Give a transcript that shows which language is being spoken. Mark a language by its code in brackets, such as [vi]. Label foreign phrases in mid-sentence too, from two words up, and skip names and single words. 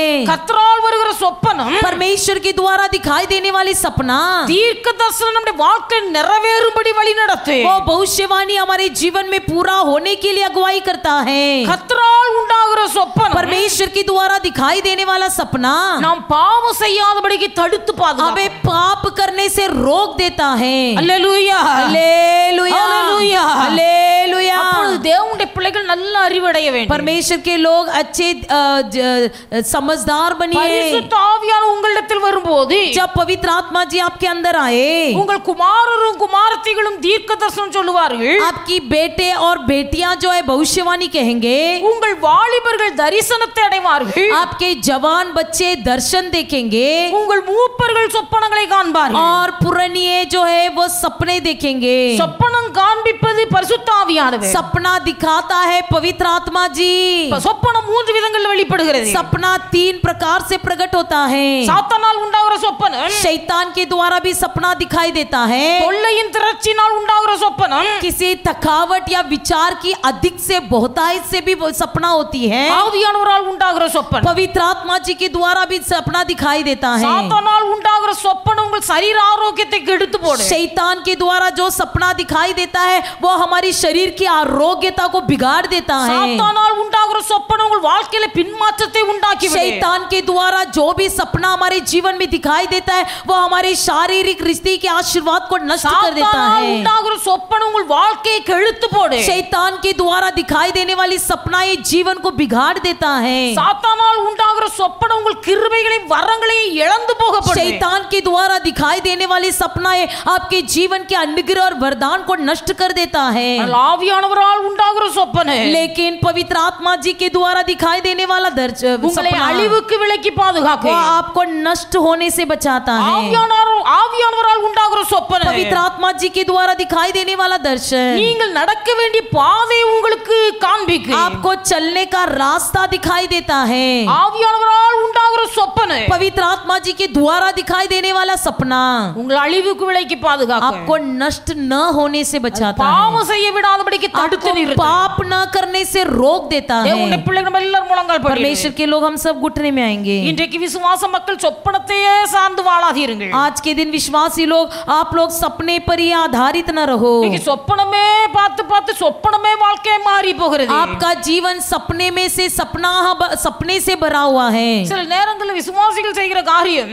[ta] கர்த்தரால் வருகிற சொப்பனம் [hi] परमेश्वर के द्वारा दिखाई देने वाली सपना [ta] தீர்க்க தரிசனம் நம்முடைய வாழ்க்கை நிறைவேறும்படி வழி நடத்து. [hi] वो भविष्यवाणी हमारे जीवन में पूरा होने के लिए अगुवाई करता है। [ta] கர்த்தரால் உண்டாகிற சொப்பனம் [hi] परमेश्वर के द्वारा दिखाई देने वाला सपना [ta] நாம் பாவம் செய்யாதபடிக்கு தடுத்து பாதுகாக்கும். [hi] हमें पाप करने से रोक देता है। [ta] அல்லேலூயா, [hi] हालेलुया, हालेलुया, हालेलुया। [ta] அப்பொழுது தேவனுடைய பிள்ளைகள் நல்ல அறிவடைய வேண்டும். [hi] परमेश्वर के लोग अच्छे समझदार बनिए। [ta] பரிசுத்த ஆவியானவர் உங்களிடத்தில் வரும்போது [hi] जब पवित्र आत्मा जी आपके अंदर आए, [ta] உங்கள் குமாரரும் குமாரத்திகளும் தீர்க்க தரிசனம் சொல்லுவார்கள். [hi] आपकी बेटे और बेटियां जो है भविष्यवाणी कहेंगे, [ta] உங்கள் வாலிபர்கள் தரிசனத்தை அடைவார்கள். [hi] आपके जवान बच्चे दर्शन देखेंगे, [ta] உங்கள் மூப்பர்கள் சொப்பனங்களை காண்பார்கள். [hi] और पुरानिये जो है वो सपने देखेंगे। [ta] சொப்பனம் காண்பிப்பது பரிசுத்த ஆவியானவர். [hi] सपना दिखाता है पवित्र आत्मा जी। [ta] சொப்பனம் மூன்று விதங்களில் வெளிப்படுகிறது. [hi] सपना 3 प्रकार से प्रकट होता है। [ta] சாத்தானால் உண்டாகிற சொப்பனம், [hi] शैतान के द्वारा भी सपना दिखाई देता है। [ta] தொல்லையின் திரட்சினால் உண்டாகிற சொப்பனம், [hi] किसी थकावट या विचार की अधिक से बहुतायत से भी वो सपना होती है। [ta] ஆவியானவரால் உண்டாகிற சொப்பனம், [hi] पवित्र आत्मा जी के द्वारा भी सपना दिखाई देता है। [ta] சாத்தானால் உண்டாகிற சொப்பனம் உங்கள் சரீர ஆரோக்கியத்தை கெடுத்து போடும். [hi] शैतान के द्वारा जो सपना दिखाई देता है वो हमारी शरीर की आरोग्यता को बिगाड़ देता है। [ta] சாத்தானால் உண்டாகிற சொப்பனம் உங்கள் வாழ்க்கையில பின்மாற்றத்தை உண்டாக்கி விடும். [hi] शैतान के द्वारा जो भी सपना हमारे जीवन में दिखाई देता है वो हमारे शारीरिक रिश्ते के आशीर्वाद को नष्ट कर देता [ta] சாத்தானால் [hi] है। [ta] உண்டாகிற சொப்பனம் உங்கள் வாழ்க்கையை கெடுத்து போடும். [hi] शैतान के द्वारा दिखाई देने वाली सपना ये जीवन को बिगाड़ देता है। [ta] சாத்தானால் உண்டாகிற சொப்பனம் உங்கள் கிருபைகளையும் வரங்களையும் இழந்து போக பண்ணும். [hi] शैतान के द्वारा दिखाई देने वाली सपना ये आपके जीवन के अनुग्रह और वरदान को नष्ट कर देता है। [ta] ஆவியானவரால் உண்டாகிற சொப்பனம் [hi] लेकिन पवित्र आत्मा जी के द्वारा दिखाई देने वाला [ta] உங்களை [hi] सपना [ta] அழிவுக்கு விலக்கி [hi] वो [ta] பாதுகாக்கும். [hi] आपको नष्ट होने से बचाता है। [ta] ஆவியானவரால் உண்டாகிற சொப்பனம் [hi] पवित्र आत्मा जी के द्वारा दिखाई देने वाला दर्शन [ta] நீங்கள் நடக்க வேண்டிய பாதை உங்களுக்கு காண்பிக்கும். [hi] आपको चलने का रास्ता दिखाई देता है। [ta] ஆவியானவரால் உண்டாகிற சொப்பனம் [hi] पवित्र आत्मा जी के द्वारा दिखाई देने वाला सपना [ta] உங்களை அழிவுக்கு விலக்கி பாதுகாக்கும். [hi] आपको नष्ट न होने से बचाता है। [ta] பாவம் செய்ய விடாதபடிக்கு தடுத்து [hi] आपको [ta] நிறுத்தும். [hi] पाप न करने से रोक देता है। [ta] தேவனுடைய பிள்ளைகள் நம்ம எல்லாரும் முழங்கால் படிடுங்க. [hi] परमेश्वर के लोग हम सब घुटने में आएंगे। [ta] இன்றைக்கு விசுவாச மக்கள் சொப்பனத்தையே சார்ந்து வாழாதீர்கள். [hi] आज के दिन विश्वासी लोग आप लोग सपने पर ही आधारित न रहो। [ta] இன்னைக்கு சொப்பனமே பார்த்து பார்த்து சொப்பனமே வாழ்க்கையை மாறி போகிறது. [hi] आपका जीवन सपने में से सपने से भरा हुआ है। [ta] சில நேரங்களில் விசுவாசிகள் செய்கிற காரியம்